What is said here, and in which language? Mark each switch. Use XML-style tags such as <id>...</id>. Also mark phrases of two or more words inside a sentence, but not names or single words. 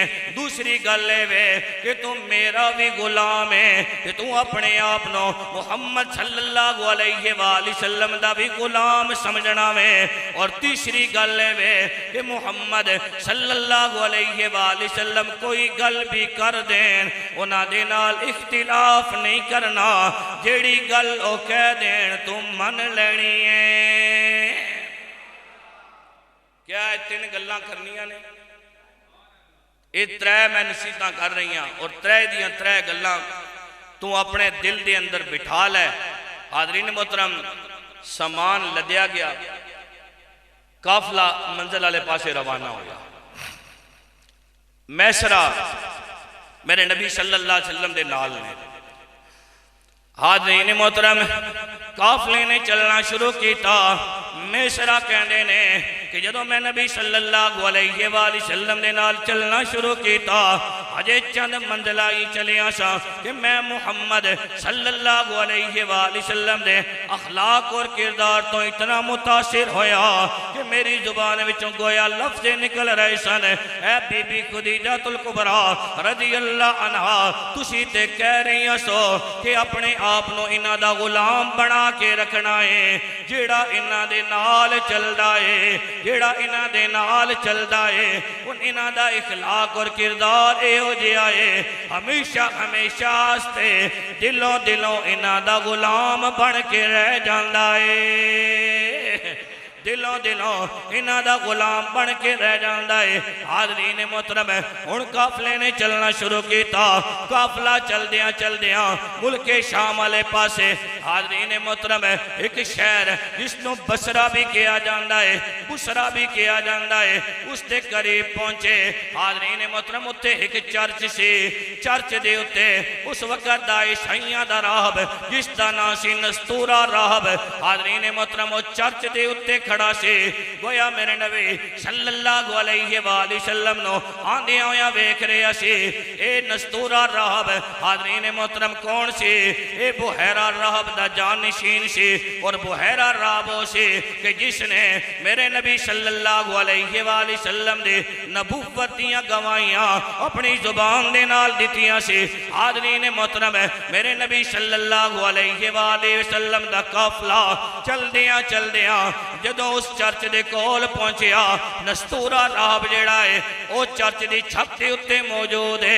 <pa>ਦੂਸਰੀ ਗੱਲ ਵੇ ਕਿ ਤੂੰ ਮੇਰਾ ਵੀ ਗ਼ੁਲਾਮ ਹੈਂ, ਕਿ ਤੂੰ ਅਪਣੇ ਆਪ ਨੂੰ ਮੁਹੰਮਦ</pa> <ar>صلى الله عليه وسلم</ar> <pa>ਦਾ ਵੀ ਗ਼ੁਲਾਮ ਸਮਝਣਾ ਵੇ। ਔਰ ਤੀਸਰੀ ਗੱਲ ਵੇ ਕਿ ਮੁਹੰਮਦ</pa> <ar>صلى الله عليه وسلم</ar> <pa>ਕੋਈ ਗੱਲ ਵੀ ਕਰ ਦੇਣ ਉਨ੍ਹਾਂ ਦੇ ਨਾਲ ਇਖ਼ਤਿਲਾਫ਼ ਨਹੀਂ ਕਰਨਾ, ਜੇੜ੍ਹੀ ਗੱਲ ਉਹ ਕਹਿ ਦੇਣ ਤੂੰ ਮੰਨ ਲੈਣੀ ਹੈ। ਕੀ ਹੈ? ਤਿੰਨ ਗੱਲਾਂ ਕਰਨੀਆਂ ਨੇ, ਇਹ ਤ੍ਰੈ ਮੈਂ ਨਸੀਹਤਾਂ ਕਰ ਰਹੀ ਹੂੰ ਔਰ ਤ੍ਰੈ ਦੀਆਂ ਤ੍ਰੈ ਗੱਲਾਂ ਤੂੰ ਅਪਣੇ ਦਿਲ ਦੇ ਅੰਦਰ ਬਿਠਾ ਲੈ। ਹਾਜ਼ਰੀਨ ਮੋਹਤਰਮ, ਸਮਾਨ ਲੱਦਿਆ ਗਿਆ, ਕਾਫ਼ਲਾ ਮੰਜ਼ਿਲ ਵਾਲੇ ਪਾਸੇ ਰਵਾਨਾ ਹੋ ਗਿਆ। ਮੈਸਰਾ ਮੇਰੇ ਨਬੀ</pa> <ar>صلى الله عليه وسلم</ar> <pa>ਦੇ ਨਾਲ ਨੇ। ਹਾਜ਼ਰੀਨ ਮੋਹਤਰਮ, ਕਾਫ਼ਲੇ ਨੇ ਚੱਲਣਾ ਸ਼ੁਰੂ ਕੀਤਾ। ਮੈਸਰਾ ਕਹਿੰਦੇ ਨੇ ਕਿ ਜਦੋਂ ਮੈਂ ਨਬੀ</pa> <ar>صلى الله عليه وسلم</ar> <pa>ਦੇ ਨਾਲ ਚੱਲਣਾ ਸ਼ੁਰੂ ਕੀਤਾ, ਅਜੇ ਚੰਦ ਮੰਜ਼ਿਲਾਂ ਹੀ ਚੱਲਿਆ ਸਾਂ ਕਿ ਮੈਂ ਮੁਹੰਮਦ</pa> <ar>صلى الله عليه وسلم</ar> <pa>ਦੇ ਅਖ਼ਲਾਕ ਔਰ ਕਿਰਦਾਰ ਤੋਂ ਇਤਨਾ ਮੁਤਾਸਿਰ ਹੋਇਆ ਕਿ ਮੇਰੀ ਜ਼ੁਬਾਨ ਵਿੱਚੋਂ ਗੋਇਆ ਲਫ਼ਜ਼ ਨਿਕਲ ਰਹੇ ਸਨ, ਐ ਬੀਬੀ ਖ਼ਦੀਜਤੁਲ ਕੁਬਰਾ</pa> <ar>رضي الله عنها,</ar> <pa>, ਤੁਸੀਂ ਤੇ ਕਹਿ ਰਹੀ ਸੋ ਕਿ ਅਪਣੇ ਆਪ ਨੂੰ ਇਨ੍ਹਾਂ ਦਾ ਗ਼ੁਲਾਮ ਬਣਾ ਕੇ ਰੱਖਣਾ ਹੈ, ਜੇੜ੍ਹਾ ਇਨ੍ਹਾਂ ਦੇ ਨਾਲ ਚੱਲਦਾ ਹੈ, ਜੇੜ੍ਹਾ ਇਨ੍ਹਾਂ ਦੇ ਨਾਲ ਚੱਲਦਾ ਹੈ, ਉਨ ਇਨ੍ਹਾਂ ਦਾ ਇਖ਼ਲਾਕ ਔਰ ਕਿਰਦਾਰ ਇਹੋ ਜਿਹਾ ਹੈ, ਹਮੇਸ਼ਾ ਹਮੇਸ਼ਾ ਆਸਤੇ ਦਿਲੋਂ ਦਿਲੋਂ ਇਨ੍ਹਾਂ ਦਾ ਗ਼ੁਲਾਮ ਬਣ ਕੇ ਰਹਿ ਜਾਂਦਾ ਹੈ, ਦਿਲੋਂ ਦਿਲੋਂ ਇਨ੍ਹਾਂ ਦਾ ਗ਼ੁਲਾਮ ਬਣ ਕੇ ਰਹਿ ਜਾਂਦਾ ਹੈ। ਹਾਜ਼ਰੀਨ ਮੋਹਤਰਮ, ਹੁਣ ਕਾਫ਼ਲੇ ਨੇ ਚੱਲਣਾ ਸ਼ੁਰੂ ਕੀਤਾ। ਕਾਫ਼ਲਾ ਚੱਲਦਿਆਂ ਚੱਲਦਿਆਂ ਮੁਲਕੇ ਸ਼ਾਮ ਵਾਲੇ ਪਾਸੇ, ਹਾਜ਼ਰੀਨ ਮੋਹਤਰਮ, ਇਕ ਸ਼ਹਿਰ ਜਿਸਨੂੰ ਬਸਰਾ ਵੀ ਕਿਹਾ ਜਾਂਦਾ ਹੈ, ਬੁਸਰਾ ਵੀ ਕਿਹਾ ਜਾਂਦਾ ਹੈ, ਉਸਦੇ ਕਰੀਬ ਪਹੁੰਚੇ। ਹਾਜ਼ਰੀਨ ਮੋਹਤਰਮ, ਉੱਥੇ ਇਕ ਚਰਚ ਸੀ। ਚਰਚ ਦੇ ਉੱਤੇ ਉਸ ਵਕਤ ਦਾ ਈਸਾਈਆਂ ਦਾ ਰਾਹਬ ਜਿਸਦਾ ਨਾਮ ਸੀ ਨਸਤੂਰਾ ਰਾਹਬ, ਹਾਜ਼ਰੀਨ ਮੋਹਤਰਮ, ਉਹ ਚਰਚ ਦੇ ਉੱਤੇ ਖੜ੍ਹਾ ਸੀ। ਗੋਇਆ ਮੇਰੇ ਨਬੀ</pa> <ar>صلى الله عليه وسلم</ar> <pa>ਨੂੰ ਆਂਦਿਆਂ ਹੋਇਆ ਵੇਖ ਰਿਹਾ ਸੀ। ਇਹ ਨਸਤੂਰਾ ਰਾਹਬ, ਹਾਜ਼ਰੀਨ ਮੋਹਤਰਮ, ਕੌਣ ਸੀ? ਇਹ ਬੁਹੈਰਾ ਰਾਹਬ ਦਾ ਜਾਨਸ਼ੀਨ ਸੀ। ਔਰ ਬੁਹੈਰਾ ਰਾਹਬ ਉਹ ਸੀ ਕਿ ਜਿਸਨੇ ਮੇਰੇ ਨਬੀ</pa> <ar>صلى الله عليه وسلم</ar> <pa>ਦੇ ਨਬੁੱਵਤ ਦੀਆਂ ਗਵਾਹੀਆਂ ਅਪਣੀ ਜ਼ੁਬਾਨ ਦੇ ਨਾਲ ਦਿੱਤੀਆਂ ਸੀ। ਹਾਜ਼ਰੀਨ ਮੋਹਤਰਮ, ਮੇਰੇ ਨਬੀ</pa> <ar>صلى الله عليه وسلم</ar> <pa>ਦਾ ਕਾਫ਼ਲਾ ਚੱਲਦਿਆਂ ਚੱਲਦਿਆਂ ਜਦੋਂ ਉਸ ਚਰਚ ਦੇ ਕੋਲ ਪਹੁੰਚਿਆ, ਨਸਤੂਰਾ ਰਾਹਬ ਜੇੜ੍ਹਾ ਹੈ ਉਹ ਚਰਚ ਦੀ ਛੱਤ ਦੇ ਉੱਤੇ ਮੌਜੂਦ ਹੈ।</pa>